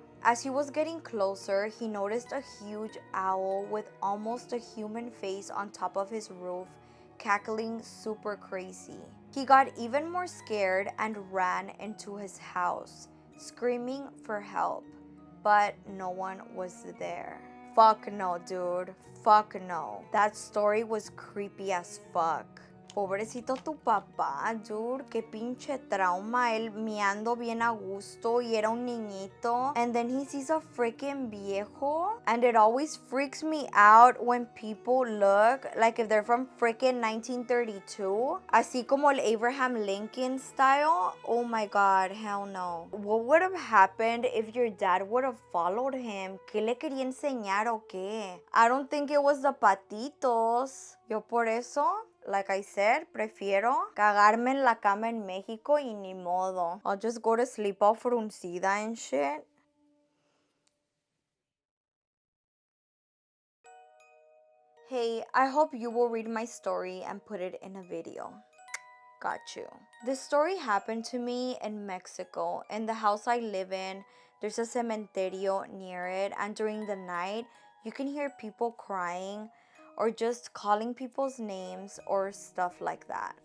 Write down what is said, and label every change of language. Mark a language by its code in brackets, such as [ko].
[en] As he was getting closer, he noticed a huge owl with almost a human face on top of his roof, cackling super crazy. He got even more scared and ran into his house, screaming for help, but no one was there. Fuck no, dude. Fuck no. That story was creepy as fuck. [es] Pobrecito tu papá, dude, qué pinche trauma, él miando bien a gusto y era un niñito. [en] And then he sees a freaking viejo. And it always freaks me out when people look like if they're from freaking 1932. [es] Así como el Abraham Lincoln style. [en] Oh my god, hell no. What would have happened if your dad would have followed him? [es] ¿Qué le quería enseñar o qué? [en] I don't think it was the patitos. [es] Yo por eso, [en] like I said, [es] prefiero cagarme en la cama en México y ni modo. [en] I'll just go to sleep all fruncida and shit. Hey, I hope you will read my story and put it in a video. Got you. This story happened to me in Mexico. In the house I live in, there's a cementerio near it, and during the night, you can hear people crying or just calling people's names or stuff like that.